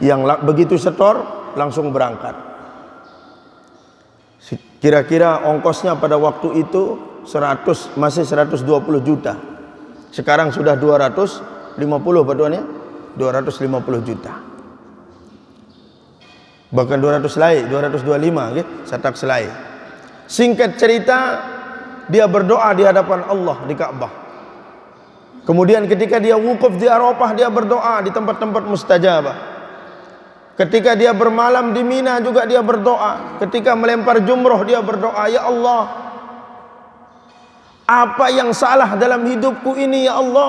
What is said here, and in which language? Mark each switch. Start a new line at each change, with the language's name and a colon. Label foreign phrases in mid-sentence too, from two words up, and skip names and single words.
Indonesian: Yang begitu setor langsung berangkat. Kira-kira ongkosnya pada waktu itu masih 120 juta. Sekarang sudah 250 paduannya, 250 juta. Bahkan 200 selai, 225 okay?
Balinese: Satak selai.
Indonesian: Singkat cerita, dia berdoa di hadapan Allah di Ka'bah. Kemudian ketika dia wukuf di Arafah, dia berdoa di tempat-tempat mustajabah. Ketika dia bermalam di Mina juga dia berdoa. Ketika melempar jumroh dia berdoa, ya Allah, apa yang salah dalam hidupku ini ya Allah?